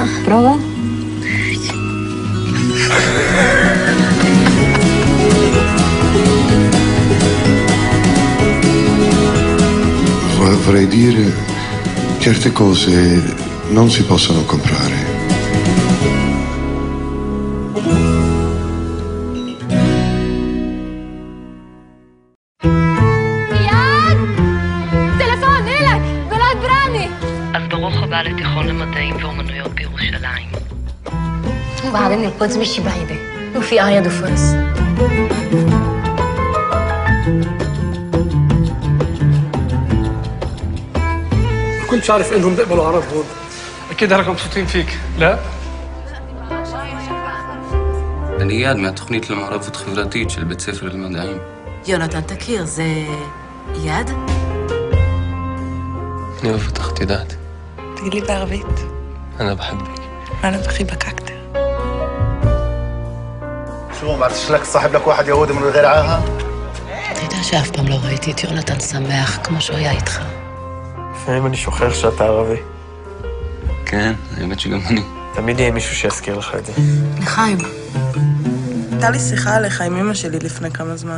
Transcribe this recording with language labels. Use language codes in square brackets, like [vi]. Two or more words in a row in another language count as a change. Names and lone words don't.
[it] Prova. Vorrei dire, certe cose non si possono comprare. [he] טלפון, אילן! נולד ברני! אז ברוך הבא לתיכון למדעים ואומנויות בירושלים. [ar] وبعدين القدس مش بعيدة وفي آية دفرس. كنتش عارف انهم بيقبلوا عرب هون. اكيد هلك مبسوطين فيك، لا؟ [he] אני איאד מהתוכנית למעורבות חברתית של בית ספר למדעים. יונתן, תכיר, זה איאד? אני אוהב אותך, את יודעת. תגיד לי בערבית. אני بحبك. [ar] أنا بحبك أكتر. شو ما بعرفش لك صاحب لك واحد يهودي من غير عاهة؟ [he] אתה יודע שאף פעם לא ראיתי את יונתן שמח כמו שהוא היה איתך. לפעמים אני שוכח שאתה ערבי. כן, האמת שגם אני. תמיד יהיה מישהו שיזכיר לך את זה. לחיים. הייתה לי שיחה עליך עם אמא שלי לפני כמה זמן.